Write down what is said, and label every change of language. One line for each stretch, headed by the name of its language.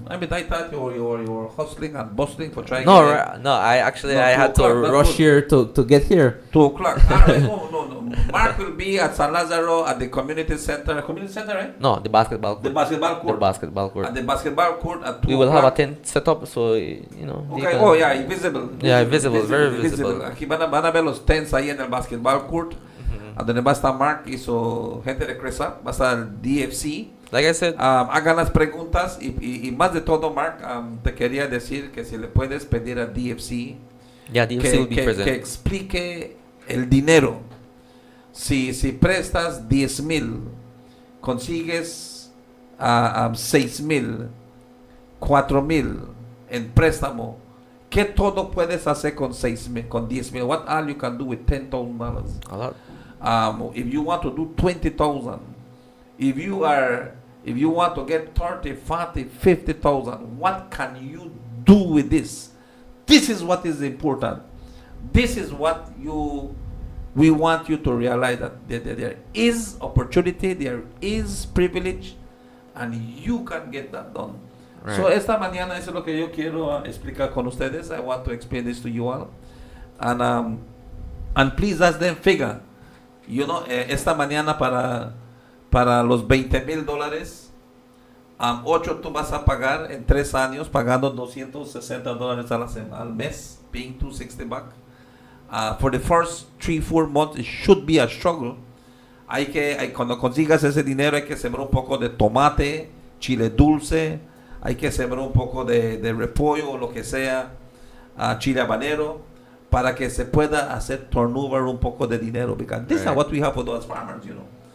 English: I thought you were hustling and bustling for trying. No, I had to rush here to get here. 2 o'clock. No. Mark will be at San Lazaro at the community center. Community center, right? No, the basketball court. The basketball court. The basketball court. At the basketball court at 2 We will o'clock. have a tent set up, so Okay. Visible. Yeah, visible. Very visible.
Spanish: Aquí van a ver los tents ahí en el basketball court. A donde va a estar Mark y su gente de CRESUP. Va a estar DFC.
English: Like I said,
Spanish: hagan las preguntas y más de todo, Mark, te quería decir que si le puedes pedir a DFC,
English: DFC will be present.
Spanish: Que explique el dinero. Si prestas 10,000, consigues 6,000, 4,000 en préstamo, ¿qué todo puedes hacer con 6,000, con 10,000?
English: What all you can do with $10,000? A lot. If you want to do 20,000, if you want to get 30, 40, 50,000, what can you do with this? This is what is important. This is what we want you to realize, that there is opportunity, there is privilege, and you can get that done. Right.
Spanish: So esta mañana eso es lo que yo quiero explicar con ustedes.
English: I want to explain this to you all, and please ask them figure.
Spanish: Esta mañana para los $20,000, 8 tú vas a pagar en 3 años, pagando $260 al mes,
English: paying $260 back. For the first 3-4 months, it should be a struggle.
Spanish: Cuando consigas ese dinero hay que sembrar un poco de tomate, chile dulce, hay que sembrar un poco de repollo o lo que sea, chile habanero, para que se pueda hacer turnover un poco de dinero.
English: Because this is what we have for those farmers, you know.